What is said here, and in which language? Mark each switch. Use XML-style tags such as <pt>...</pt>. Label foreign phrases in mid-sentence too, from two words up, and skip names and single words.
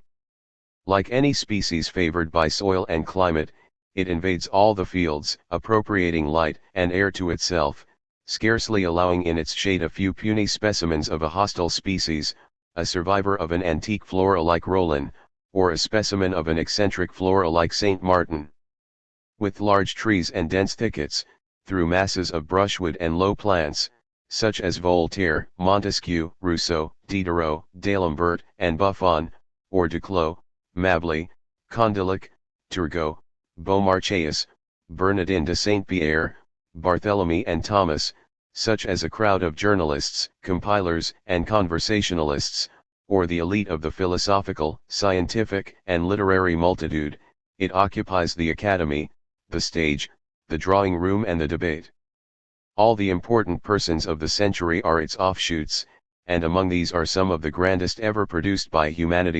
<en>Like any species favored by soil and climate, it invades all the fields, appropriating light and air to itself, scarcely allowing in its shade a few puny specimens of a hostile species, a survivor of an antique flora like Rollin, or a specimen of an eccentric flora like St. Martin. With large trees and dense thickets, through masses of brushwood and low plants, such as Voltaire, Montesquieu, Rousseau, Diderot, D'Alembert, and Buffon, or Duclos, Mably, Condillac, Turgot, Beaumarchais, Bernardin de Saint-Pierre, Barthélemy and Thomas, such as a crowd of journalists, compilers, and conversationalists, or the elite of the philosophical, scientific, and literary multitude. It occupies the academy, the stage, the drawing room and the debate. All the important persons of the century are its offshoots, and among these are some of the grandest ever produced by humanity.</en>